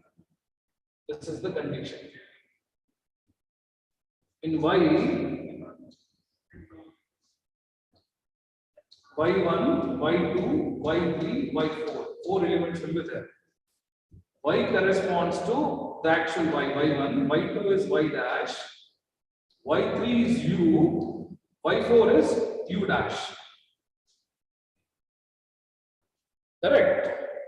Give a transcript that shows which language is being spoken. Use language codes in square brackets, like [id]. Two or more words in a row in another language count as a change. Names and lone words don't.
[en] This is the condition. In y, y1, y2, y3, y4, 4 elements will be there. Y corresponds to the actual y, y1, y2 is y dash, y3 is u, y4 is u dash. Correct?